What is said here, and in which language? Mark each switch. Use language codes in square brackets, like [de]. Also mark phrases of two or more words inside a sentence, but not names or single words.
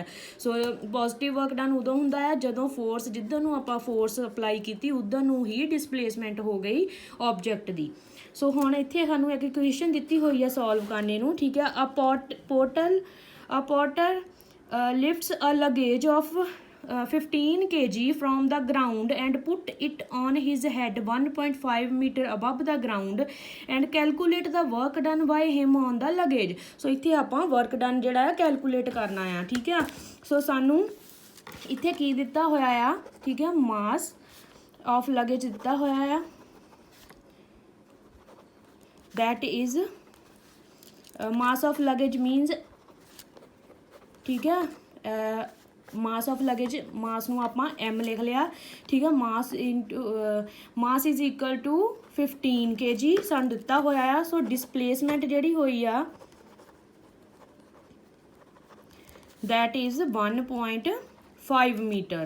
[pa] ਸੋ [en] positive work done [pa] ਉਦੋਂ ਹੁੰਦਾ ਆ ਜਦੋਂ ਫੋਰਸ, ਜਿੱਧਰ ਨੂੰ ਆਪਾਂ [en] force apply [pa] ਕੀਤੀ ਉਧਰ ਨੂੰ ਹੀ ਡਿਸਪਲੇਸਮੈਂਟ ਹੋ ਗਈ ਆਬਜੈਕਟ ਦੀ। ਸੋ ਹੁਣ ਇੱਥੇ ਸਾਨੂੰ ਇੱਕ ਇਕੁਏਸ਼ਨ ਦਿੱਤੀ ਹੋਈ ਆ ਸੋਲਵ ਕਰਨੇ ਨੂੰ, ਠੀਕ ਹੈ। [en] a porter lifts a luggage of 15 kg from the ground and put it on his head 1.5 meter above the ground and calculate the work done by him on the luggage. [pa] So ਇੱਥੇ ਆਪਾਂ [en] work done [pa] ਜਿਹੜਾ ਹੈ ਕੈਲਕੂਲੇਟ ਕਰਨਾ ਆ, ਠੀਕ ਆ। ਸੋ ਸਾਨੂੰ ਇੱਥੇ ਕੀ ਦਿੱਤਾ ਹੋਇਆ ਆ, ਠੀਕ ਹੈ, [en] mass of luggage [pa] ਦਿੱਤਾ ਹੋਇਆ ਆ, [en] that is mass of luggage means, [pa] ਠੀਕ ਹੈ, [en] mass of luggage, [pa] ਮਾਸ ਨੂੰ ਆਪਾਂ m ਲਿਖ ਲਿਆ, ਠੀਕ ਹੈ। [en] mass is equal to [pa] 15 kg ਸਾਨੂੰ ਦਿੱਤਾ ਹੋਇਆ ਆ। ਸੋ ਡਿਸਪਲੇਸਮੈਂਟ ਜਿਹੜੀ ਹੋਈ ਆ [en] that is 1.5 meters.